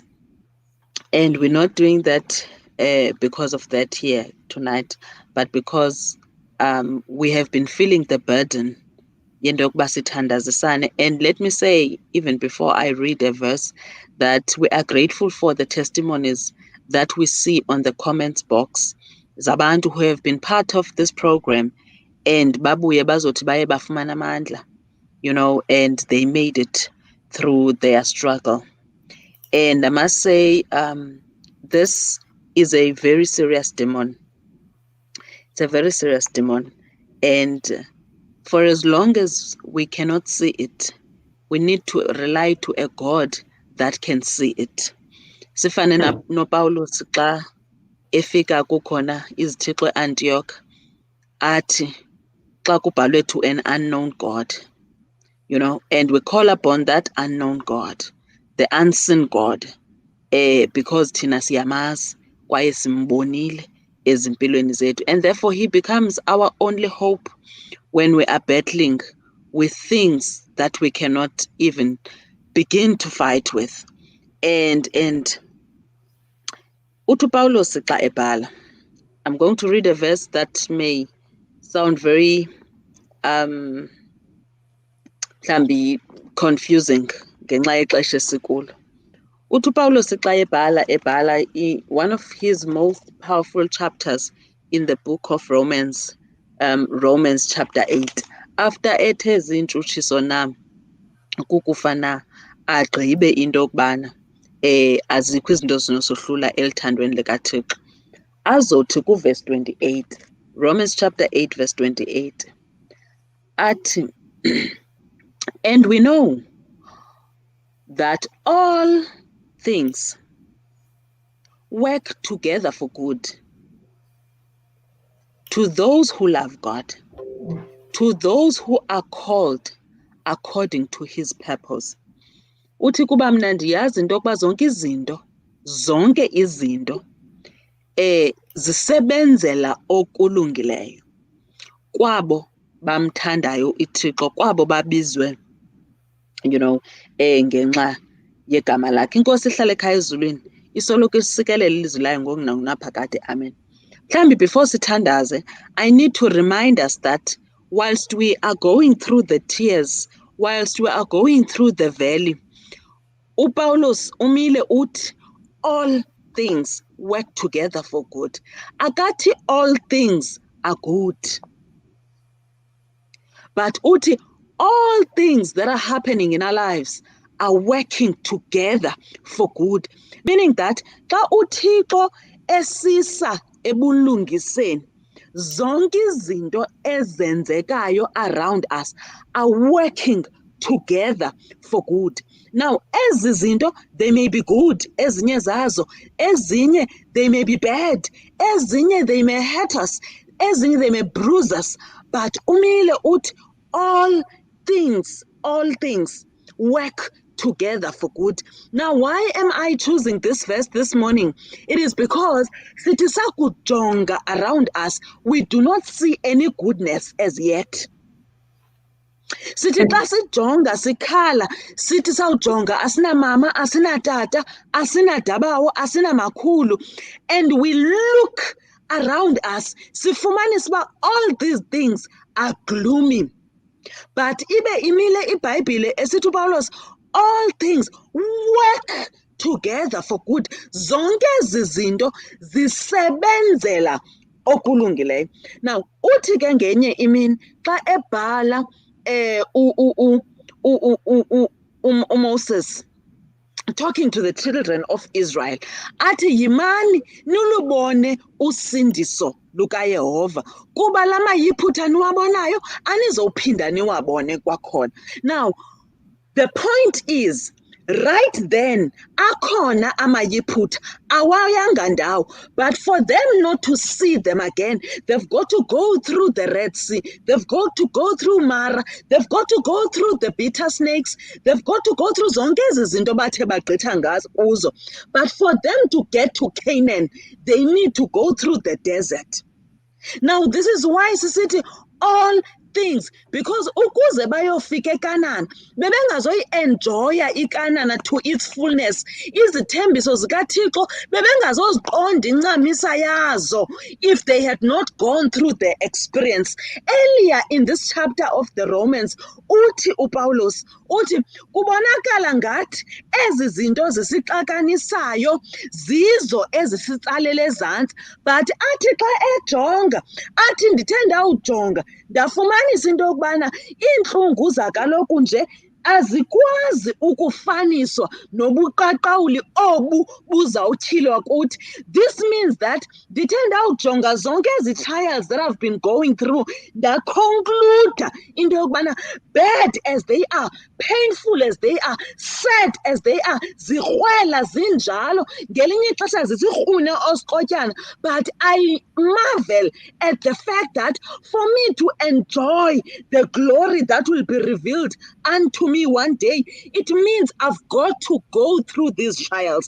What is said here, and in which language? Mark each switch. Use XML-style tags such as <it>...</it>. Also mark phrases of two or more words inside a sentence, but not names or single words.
<en>And we're not doing that because of that here tonight, but because we have been feeling the burden. And let me say, even before I read a verse, that we are grateful for the testimonies that we see on the comments box. Zabantu who have been part of this program and</en> <xh>babuye bazothi baye bafumana amandla,</xh> <en>you know, and they made it through their struggle. And I must say, this is a very serious demon. It's a very serious demon. And for as long as we cannot see it, we need to rely to a God that can see it.</en> <xh>Sifane no Paulus xa efika kukhona izithixo eAntioch athi xa kubhalwe</xh> <en>to an unknown God, you know, and we call upon that unknown God, the unseen God, because</en> <xh>thina siyamazi kwaye simbonile ezimpilweni zethu,</xh> <en>and therefore he becomes our only hope when we are battling with things that we cannot even begin to fight with.</en> <xh>And uthi Paulos xa ebhala,</xh> <en>I'm going to read a verse that may sound very mhlambi confusing</en> <xh>ngenxa yexesha esikulo. Uthi Paulos xa ebhala</xh> <en>one of his most powerful chapters in the book of Romans, Romans chapter 8, after</en> <xh>ethe zintshutshiso na kukufa na agqibe into yokubana azikho izinto zinosohlula elithandweni likaThixo. Azothi kuverse</xh> <en>28, Romans chapter 8 verse 28, athi and we know that all things work together for good to those who love God, to those who are called according to his purpose.</en> <xh>Uthi kuba mna ndiyazi into yokuba zonke izinto zisebenzela okulungileyo kwabo bamthandayo uThixo, kwabo babizwe ngenxa yegama lakhe. Inkosi ihlale ekhaya ezulwini isoloko isikelela ilizwi layo ngoku nangunaphakade. Amen. Mhlawumbi before sithandaze,</xh> <en>I need to remind us that whilst we are going through the tears, whilst we are going through the valley,</en> <xh>uPaulus umile uthi</xh> <en>all things work together for good. Akathi all things are good, but uthi all things that are happening in our lives are working together for good. Meaning that</en> <xh>xa uThixo esisa ebulungiseni, zonke izinto ezenzekayo</xh> <en>around us are working together for good. Now,</en> <xh>ezi zinto,</xh> <en>they may be good,</en> <xh>ezinye zazo, ezinye</xh> <en>they may be bad, ezinye they may hurt us, ezinye they may bruise us, but</en> <xh>umile uthi</xh> <en>all things work together for good. Now, why am I choosing this verse this morning? It is because</en> <xh>sithi sakujonga</xh> <en>around us, we do not see any goodness as yet.</en> <xh>Sithi xa sijonga sikhala, sithi sawujonga asinamama, asinatata, asinadabawo, asinamakhulu,</xh> <en>and we look around us,</en> <xh>sifumanisa uba</xh> <en>all these things are gloomy. But</en> <xh>ibe imile iBhayibhile esithi uPawulos</xh> <en>all things work together for good.</en> <xh>Zonke ezi zinto zisebenzela okulungileyo.</xh> <en>Now,</en> <xh>uthi ke ngenye imini xa ebhala</xh> <en>Moses talking to the children of Israel,</en> <xh>athi yimani nilubone usindiso lukaYehova kuba lama yiphutha niwabonayo anizophinda niwabone kwakhona.</xh> <en>Now, the point is, right then,</en> <xh>akhona amayiphutha awayanga ndawo,</xh> <en>but for them not to see them again, they've got to go through the Red Sea, they've got to go through Mara, they've got to go through the bitter snakes, they've got to go through</en> <xh>zonke ezi zinto bathe bagqitha ngazo kuzo.</xh> <en>But for them to get to Canaan, they need to go through the desert. Now, this is why sisithi all things, because</en> <xh>ukuze bayofika eKanani bebengazoyi-enjoya iKanani</xh> <en>to its fullness,</en> <xh>izithembiso zikaThixo bebengazoziqonda incamisa yazo</xh> <en>if they had not gone through the experience. Earlier in this chapter of the Romans,</en> <xh>uthi uPawulos uthi kubonakala ngathi ezi zinto zisixakanisayo zizo ezisitsalela ezantsi, but athi xa ejonga athi ndithe ndawujonga ndafumanisa into yokubana iintlungu zakaloku nje azikwazi ukufaniswa nobuqaqawuli obu buzawutyhilwa kuthi.</xh> <en>This means that</en> <xh>ndithe ndawujonga zonke ezi</xh> <en>trials that I've been going through,</en> <xh>ndaconcluda into yokubana</xh> <en>bad as they are, painful as they are, sad as they are,</en> <xh>zikrwela zinjalo, ngelinye ixesha zisikrune osikrotyana,</xh> <en>but I marvel at the fact that for me to enjoy the glory that will be revealed unto me one day, it means I've got to go through these trials.</en>